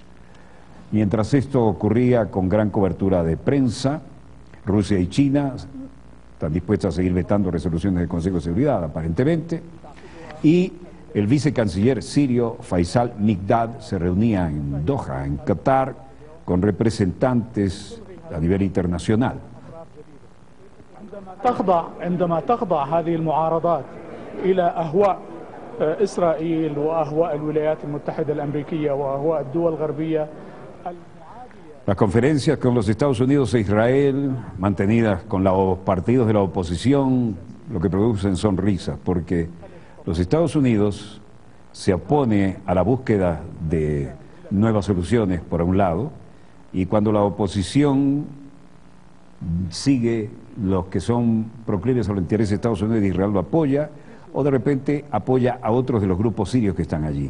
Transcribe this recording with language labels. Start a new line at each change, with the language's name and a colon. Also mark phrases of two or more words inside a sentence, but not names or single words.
Spanish: Mientras esto ocurría con gran cobertura de prensa, Rusia y China están dispuestas a seguir vetando resoluciones del Consejo de Seguridad, aparentemente, y el vicecanciller sirio Faisal Mikdad se reunía en Doha, en Qatar, con representantes a nivel internacional.
Arabic: عندما تخضع هذه المعارضات إلى أهواء إسرائيل وأهواء الولايات المتحدة الأمريكية وأهواء الدول الغربية.
Spanish: Las conferencias con los Estados Unidos e Israel, mantenidas con los partidos de la oposición, lo que producen son risas, porque los Estados Unidos se opone a la búsqueda de nuevas soluciones, por un lado, y cuando la oposición sigue los que son proclives a los intereses de Estados Unidos y de Israel, lo apoya, o de repente apoya a otros de los grupos sirios que están allí.